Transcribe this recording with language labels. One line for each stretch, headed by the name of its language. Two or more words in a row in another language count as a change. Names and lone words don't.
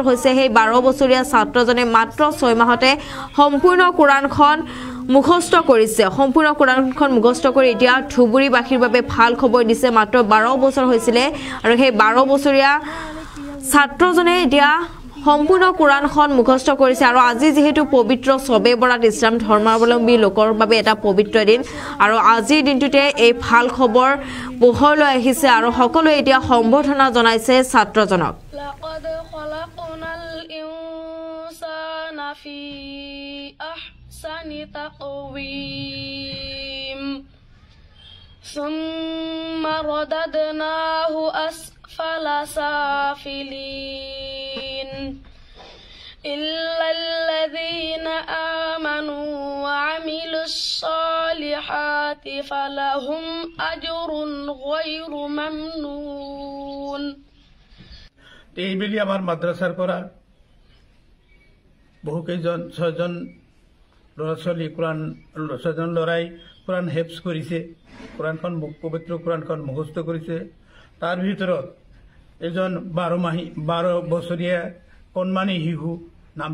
Assamese: হৈছে হে 12 বছৰীয়া ছাত্ৰজনে মাত্ৰ 6 মাহতে সম্পূৰ্ণ কোৰাণখন মুখস্থ কৰিছে সম্পূৰ্ণ কোৰাণখন মুখস্থ কৰি এতিয়া ধুবুৰীবাসীৰ বাবে ভাল খবৰ দিছে মাত্ৰ 12 বছৰ হৈছিলে আৰু হে 12 বছৰীয়া ছাত্ৰজনে এতিয়া সম্পূৰ্ণ কোৰাণখন মুখস্থ কৰিছে আৰু আজি যেহেতু পবিত্ৰ শবে বৰাত ইছলাম ধৰ্মাৱলম্বী লোকৰ বাবে এটা পবিত্ৰ দিন আৰু আজিৰ দিনটোতে এই ভাল খবৰ পোহৰলৈ আহিছে আৰু সকলোৱে এতিয়া সম্বৰ্ধনা জনাইছে ছাত্ৰজনক
Arabic: لقد خلقنا الإنسان في أحسن تقويم ثم رددناه أسفل سافلين إلا الذين آمنوا وعملوا الصالحات فلهم أجر غير ممنون
Assamese: এইবেলি আমাৰ মাদ্ৰাছাৰ পৰা বহু কেইজন 6জন ল'ৰা ছোৱালী কোৰাণ 6জন ল'ৰাই কোৰাণ হেফজ কৰিছে কোৰাণখন পবিত্ৰ কোৰাণখন মুখস্থ কৰিছে তাৰ ভিতৰত এজন 12 বছৰীয়া কণমানি শিশু নাম